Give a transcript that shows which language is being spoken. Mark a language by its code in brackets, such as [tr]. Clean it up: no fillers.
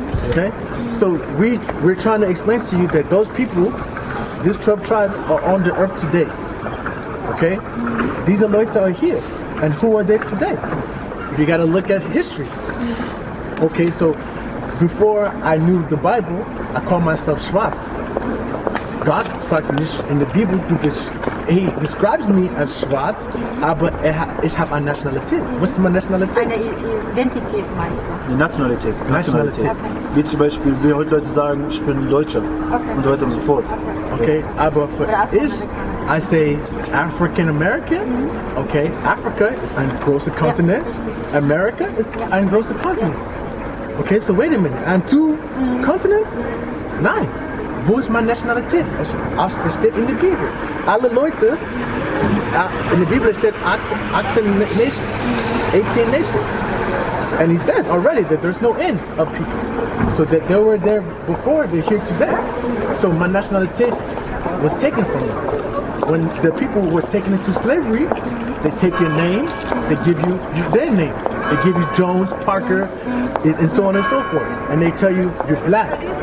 [en] Okay, so we're trying to explain to you that those people, these 12 tribes, are on the earth today. Okay, these [de] Leute [en] are here, and who are they today? You got to look at history. Okay, so before I knew the Bible, I called myself [de] Schwarz. God sagt nicht in der Bibel, [en] he describes me as [de] Schwarz, aber ich habe eine Nationalität. Was ist meine Nationalität? Eine Identität meinst du? Die Nationalität. Nationalität. Okay. Wie zum Beispiel, wie heute Leute sagen, ich bin Deutscher. Okay. Und so weiter und so fort. [en] Okay, [de] aber für ich, [en] I say African American. [de] Okay, Africa ist ein großer Kontinent. America ist ein großer Kontinent. [en] Okay, so wait a minute. I'm two continents? [de] Nein. Wo ist meine Nationalität? Es steht in der Bibel. Alle Leute, in der Bibel steht 18 nations, 18 nations. [en] And he says already that there's no end of people. So that they were there before, they're here today. So my nationality was taken from them. When the people were taken into slavery, they take your name, they give you their name. They give you Jones, Parker, and so on and so forth. And they tell you you're black.